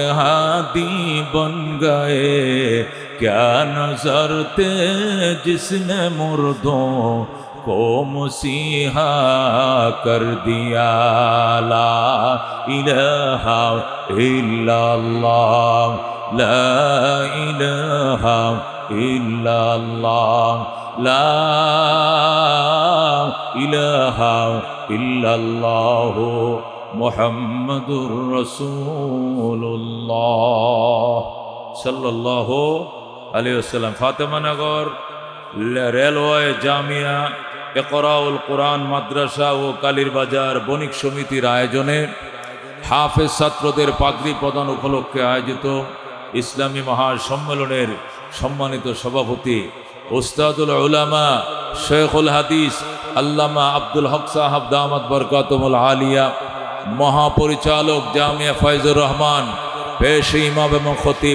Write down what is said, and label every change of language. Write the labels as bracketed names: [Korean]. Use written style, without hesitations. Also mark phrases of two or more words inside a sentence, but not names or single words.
[Urdu] ہادی بن گئے کیا نظر تھے جس نے مردوں کو مسیحا کر دیا [Arabic] لا الہ الا اللہ لا الہ الا اللہ لا الہ الا اللہ محمد رسول اللہ صلی اللہ علیہ وسلم [Bangla] ফাতেমা নগর রেলওয়ে জামিয়া ইকরাউল কোরআন মাদ্রাসা ও কালীর বাজার বণিক সমিতির আয়োজনে হাফেজ ছাত্রদের পাগড়ি প্রদান উপলক্ষে আয়োজিত ইসলামী মহাসম্মেলনের সম্মানিত সভাপতি উস্তাদুল উলামা শেখুল হাদিস আল্লামা আব্দুল হক সাহাব দামাত বরকাতুল আলিয়া মহাপরিচালক জামিয়া ফয়জুর রহমান পেশ ইমাম এবং খতিব